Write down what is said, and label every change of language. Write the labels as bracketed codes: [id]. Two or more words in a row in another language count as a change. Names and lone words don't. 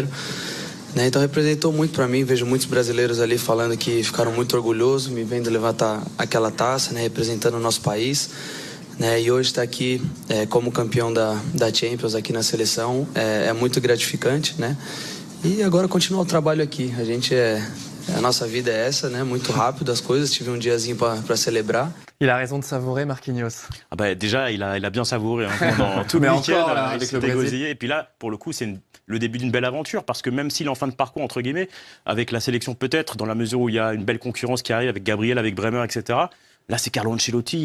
[pt] Então representou muito para mim, vejo muitos brasileiros ali falando que ficaram muito orgulhosos, me vendo levantar aquela taça, né, representando o nosso país. E hoje estar aqui como campeão da Champions aqui na seleção é muito gratificante, né? E agora continuar o trabalho aqui. A nossa vida é essa, né? Muito rápido as coisas. Tive diazinho para celebrar. [fr] Il a raison de savourer, Marquinhos. Ah bah déjà, il a bien savouré pendant tout le week-end avec le Brésil. Et puis là, pour le coup, c'est le début d'une belle aventure, parce que même s'il est en fin de parcours, entre guillemets, avec la sélection peut-être, dans la mesure où il y a une belle concurrence qui arrive avec Gabriel, avec Bremer, etc., là, c'est Carlo Ancelotti.